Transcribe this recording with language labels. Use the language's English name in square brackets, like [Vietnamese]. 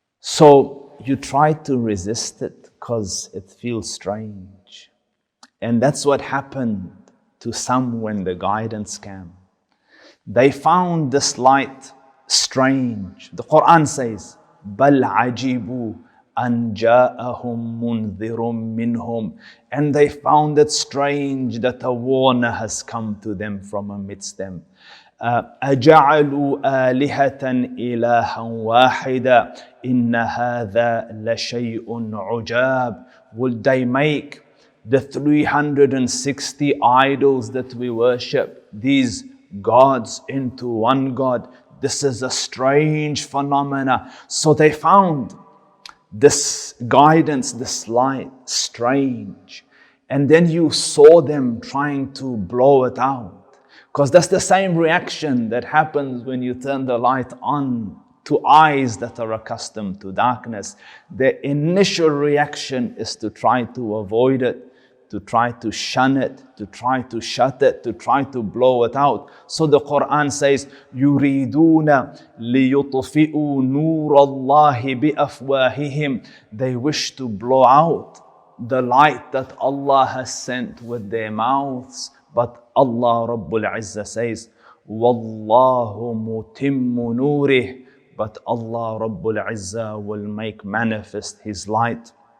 [English] So you try to resist it because it feels strange. And that's what happened to some when the guidance came. They found this light strange. The Quran says, [Arabic] بَلْ عَجِبُوا أَنْ جَاءَهُمْ مُنذِرٌ مِّنْهُمْ. [English] And they found it strange that a warner has come to them from amidst them. [Arabic] أَجَعَلُوا آلِهَةً إِلَهًا وَاحِدًا إِنَّ هَذَا لَشَيْءٌ عُجَابٌ. [English] Would they make the 360 idols that we worship, these gods, into one God? This is a strange phenomena. So they found this guidance, this light, strange. And then you saw them trying to blow it out. Because that's the same reaction that happens when you turn the light on to eyes that are accustomed to darkness. The initial reaction is to try to avoid it, to try to shun it, to try to shut it, to try to blow it out. So the Quran says, [Arabic] يُرِيدُونَ لِيُطْفِئُوا نُورَ اللَّهِ بِأَفْوَاهِهِمْ. [English] They wish to blow out the light that Allah has sent with their mouths. But Allah Rabbul Izzah says, [Arabic] وَاللَّهُ مُتِمُّ نُورِهِ. [English] But Allah Rabbul Izzah will make manifest His light.